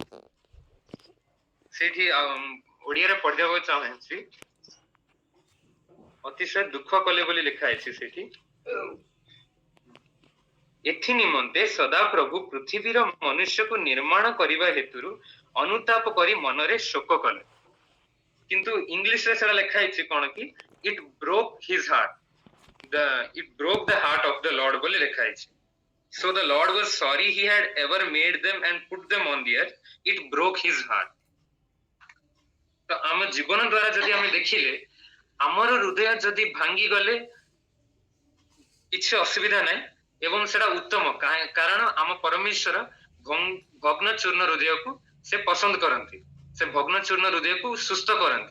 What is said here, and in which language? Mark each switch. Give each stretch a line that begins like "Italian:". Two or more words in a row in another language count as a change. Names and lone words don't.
Odia: ସେଠି ଓଡିଆରେ ପଢିବାକୁ ଚାହୁଁଛି, ଅତିଶୟ ଦୁଃଖ କଲେ ବୋଲି ଲେଖା ହେଇଛି ସେଠି। ଏଥି ନିମନ୍ତେ ସଦାପ୍ରଭୁ ପୃଥିବୀର ମନୁଷ୍ୟକୁ ନିର୍ମାଣ କରିବା ହେତୁରୁ ଅନୁତାପ କରି ମନରେ ଶୋକ କଲେ। କିନ୍ତୁ ଇଂଲିଶରେ ସେଟା ଲେଖା ହେଇଛି କଣ କି,
English: it broke his heart, it broke the heart of the Lord
Odia: ବୋଲି ଲେଖା ହେଇଛି।
English: So the Lord was sorry he had ever made them and put them on the earth, it broke his heart।
Odia: ତ ଆମ ଜୀବନ ଦ୍ୱାରା ଯଦି ଆମେ ଦେଖିଲେ ଆମର ହୃଦୟ ଯଦି ଭାଙ୍ଗି ଗଲେ କିଛି ଅସୁବିଧା ନାହିଁ ଏବଂ ସେଟା ଉତ୍ତମ, କାରଣ ଆମ ପରମେଶ୍ୱର ଭଗ୍ନ ଚୂର୍ଣ୍ଣ ହୃଦୟକୁ ସେ ପସନ୍ଦ କରନ୍ତି, ସେ ଭଗ୍ନ ଚୂର୍ଣ୍ଣ ହୃଦୟକୁ ସୁସ୍ଥ କରନ୍ତି।